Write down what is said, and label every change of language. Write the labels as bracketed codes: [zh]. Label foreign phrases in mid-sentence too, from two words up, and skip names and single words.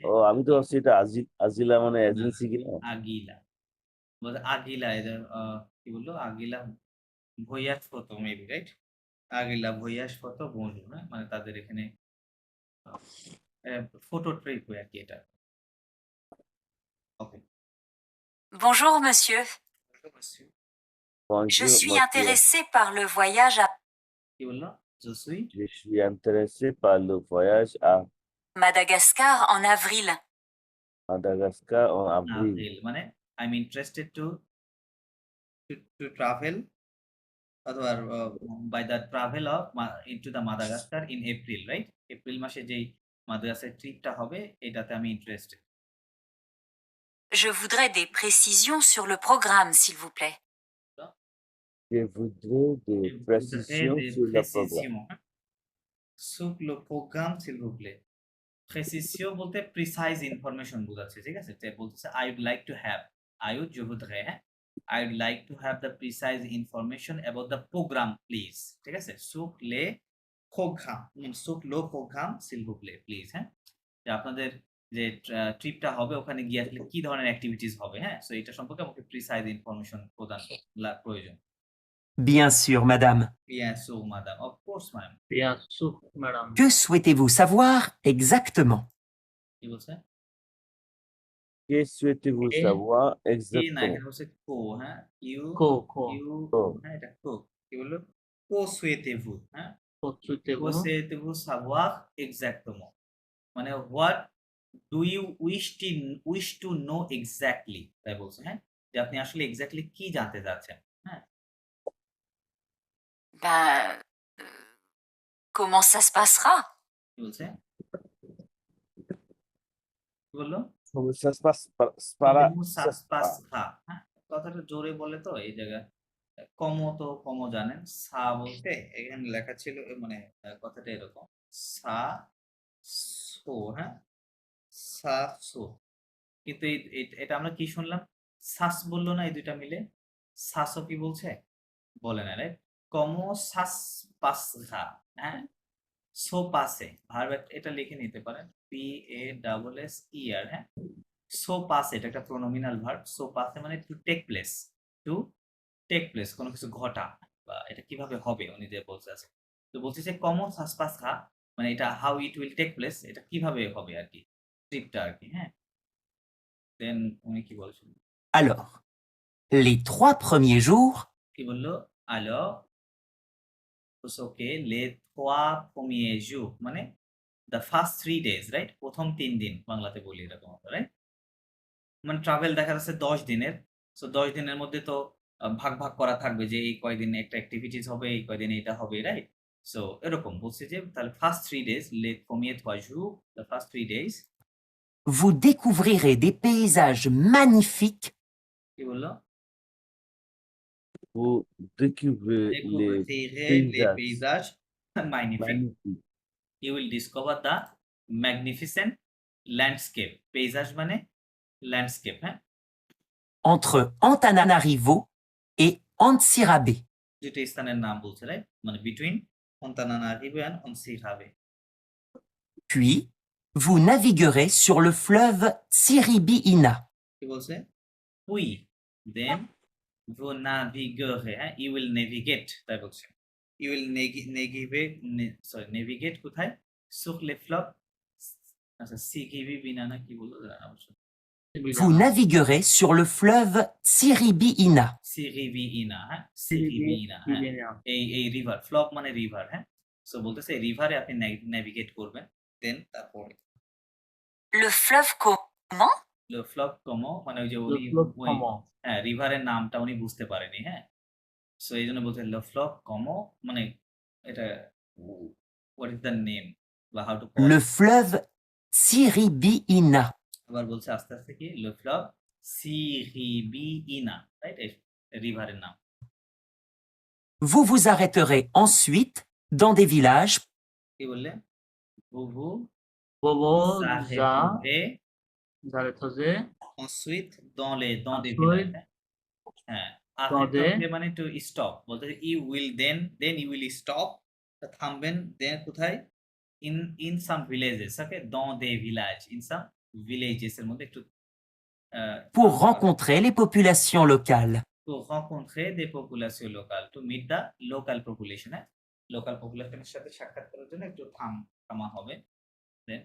[bn] ও আমি তো ভাবছি এটা আজিলা মানে এজেন্সি কিনা। আগিলা বলতে আগিলা, এদের কি বললো, আগিলা ভয়াস ফটো [en] maybe, right? [bn] আগিলা ভয়াস ফটো বন্ধু, হ্যাঁ, মানে তাদের এখানে [en] photo trip [bn] আর কি এটা। ওকে, [fr] Bonjour monsieur, je Bonjour, suis monsieur. intéressé par le voyage à [bn] কি বললো? জসুই [fr] Je suis intéressé par le voyage à Madagascar en avril. Madagascar en avril. [en] আভ্রিল, মানে I am interested to travel অথবা by the travel of into the Madagascar in April, right? [bn] এপ্রিল মাসে যেই মাদাগাস্কার ট্রিপটা হবে এটাতে আমি ইন্টারেস্টেড। [fr] Je voudrais des précisions sur le programme, s'il vous plaît. Je voudrais des précisions sur le programme. Sur le programme, s'il vous plaît. [bn] Précision বলতে [en] precise information [bn] বোঝাচ্ছে, ঠিক আছে? তাই বলতেছে [en] I would like to have, I would, [fr] je voudrais, [bn] হ্যাঁ, [en] I would like to have the precise information about the program, please, [bn] ঠিক আছে? [fr] Sur le programme, sur le programme, s'il vous plaît, [en] please, [bn] হ্যাঁ, যে আপনাদের যে ট্রিপটা হবে ওখানে গিয়ে আসলে কি ধরনের অ্যাক্টিভিটিস হবে, হ্যাঁ, সো এটা সম্পর্কে আমাকে [en] precise information [bn] প্রদান প্রয়োজন। [fr] Bien sûr, madame. Bien sûr, madame. [en] Of course, ma'am. [fr] Bien sûr, ম্যাডাম। Que souhaitez-vous savoir exactement? [bn] কি বলছে? [fr] Que souhaitez-vous savoir [bn] কি না, [fr] exactement? [bn] এখানে হচ্ছে কো, হ্যাঁ, ইউ কো কো ইউ, কো। হ্যাঁ, এটা কো। কি বললো? [fr] Que souhaitez-vous, [bn] হ্যাঁ, কো [fr] কো souhaitez-vous savoir exactement, [bn] মানে [en] what do you wish to know exactly, [bn] তাই বলছে, হ্যাঁ, যে আপনি আসলে এক্স্যাক্টলি কি জানতে চাচ্ছেন, হ্যাঁ। [fr] Ben, comment ça se passera? [bn] কি বলছে? কি বললো? [fr] Comment ça se passe para Ça se passera, [bn] হ্যাঁ, কথাটা জোরে বলে তো এই জায়গায়। কমো তো কমো জানেন, সা বলতে এখানে লেখা ছিল, মানে কথাটা এরকম, [fr] ça se, [bn] হ্যাঁ, [fr] ça se, [bn] কিন্তু এটা আমরা কি শুনলাম? সাস বললো না এই দুইটা মিলে? সাসও কি বলছে? বলে না, রাইট? [fr] comment ça se passera, [bn] হ্যাঁ, [fr] se passer [bn] ভার্ব এটা লিখে নিতে পারেন, PASSER, হ্যাঁ, [fr] se passer, [bn] এটা একটা [en] pronominal verb. [fr] se passer [bn] মানে [en] to take place, to take place, [bn] কোনো কিছু ঘটা, বা এটা কিভাবে হবে উনি যে বলতে আছে। তো বলছে যে [fr] comment ça se passera, [bn] মানে এটা [en] how it will take place, [bn] এটা কিভাবে হবে আর কি, ট্রিপটা আর কি, হ্যাঁ। দেন উনি কি বলছেন? [fr] Alors, les 3 premiers jours, [bn] কি বললো? [fr] Alors, ওকে, les 3 premiers jours মানে [en] the first 3 days, [fr] রাইট? [bn] প্রথম 3 দিন বাংলাতে বলি এরকম, রাইট? মানে ট্রাভেল দেখা যাচ্ছে 10 দিনের। সো 10 দিনের মধ্যে তো ভাগ ভাগ করা থাকবে যে এই কয়দিন একটা অ্যাক্টিভিটিস হবে, এই কয়দিন এটা হবে, রাইট? সো এরকম বলছে যে তাহলে [en] first 3 days, [fr] les premiers 3 jours, [en] the first 3 days, [fr] vous découvrirez des paysages magnifiques [bn] কি বললো? [fr] vous découvrez les les paysages magnifiques. magnifiques. [en] You will discover the magnificent ল্যান্ডস্কেপ, পেইজাজ মানে ল্যান্ডস্কেপ, হ্যাঁ। [fr] entre Antananarivo et Antsirabe. [bn] দুটো স্থানের নাম বলছে, রাইট, মানে [en] between Antananarivo and Antsirabe. [fr] Puis, vous naviguerez sur le fleuve Tsiribi-Ina. [bn] কি বলছে? উই দেন [fr] vous naviguerez, [bn] হ্যাঁ, [en] you will navigate, [bn] তাই বলছে। [en] You will navigate কোথায়? [fr] sur le fleuve, [bn] আচ্ছা সিকিবি-বিনা না কি বললো জানা অবশ্য। Vous naviguerez sur le fleuve Tsiribi-Ina. সিরিবি-ইনা, হ্যাঁ, সিরিবি-ইনা, হ্যাঁ, এই রিভার, ফ্লপ মানে রিভার, হ্যাঁ। সো বলতেছে এই রিভারে আপনি নেভিগেট করবেন। দেন তারপরে [fr] Le fleuve comment? le fleuve comment [bn] মানে ওই যে উনি হ্যাঁ রিভারের নামটা উনি বুঝতে পারেনি, হ্যাঁ। সো এই জন্য বলছে [fr] le fleuve comment [bn] মানে এটা [en] what is the name [bn] বা [en] how to call. [fr] Le fleuve Tsiribi-Ina. [bn] আবার বলছে আস্তে আস্তে কি [fr] le fleuve [bn] সিরিবি-ইনা, রাইট, এই রিভারের নাম। [fr] Vous vous arrêterez ensuite dans des villages [bn] কি বললে? বুবু Bobo, za, জারেথে Zarethoze, [fr] ensuite dans des Ensuite, villages, হ্যাঁ। dans des- [bn] arrêter মানে [en] to stop, [bn] বলতে [en] you will then you will stop, [bn] থামবেন, দেন কোথায়? [en] in some villages, ওকে, [fr] dans des villages, [en] in some villages [bn] এর মধ্যে একটু [fr] pour rencontrer les populations locales. pour rencontrer des populations locales, [en] to meet the local population, [bn] হ্যাঁ, [en] local populationের [bn] সাথে সাক্ষাৎ করার জন্য একটু থামা হবে। দেন